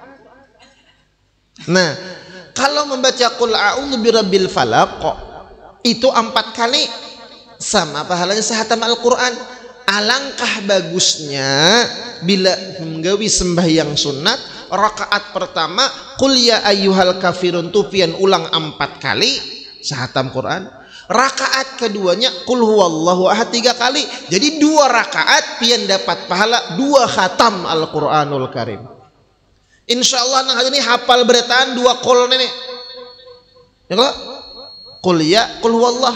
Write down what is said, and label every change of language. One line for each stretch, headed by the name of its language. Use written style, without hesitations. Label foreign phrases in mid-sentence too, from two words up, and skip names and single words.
Banjar: Nah, kalau membaca
Arabic: qul a'udzu birabbil falaq
Banjar: itu 4 kali sama pahalanya sehatam Al-Qur'an. Alangkah bagusnya bila menggawi sembahyang sunat rakaat pertama
Arabic: qul ya ayyuhal kafirun
Banjar: tu pian ulang 4 kali sehatam Quran. Rakaat keduanya
Arabic: qul huwallahu ahad
Banjar: 3 kali. Jadi 2 rakaat pian dapat pahala 2 khatam Al-Qur'anul Karim. Insyaallah nang hari ini hafal berataan 2 qul nenek. Ya kah?
Arabic: Qul ya qul huwallah.